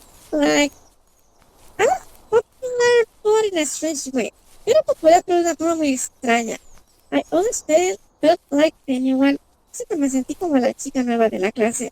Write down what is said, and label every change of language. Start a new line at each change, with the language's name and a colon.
English: Like, I was popular, but in a strange way.
Spanish: Era popular, pero de una forma muy extraña.
English: I always felt like anyone.
Spanish: Siempre me sentí como la chica nueva de la clase.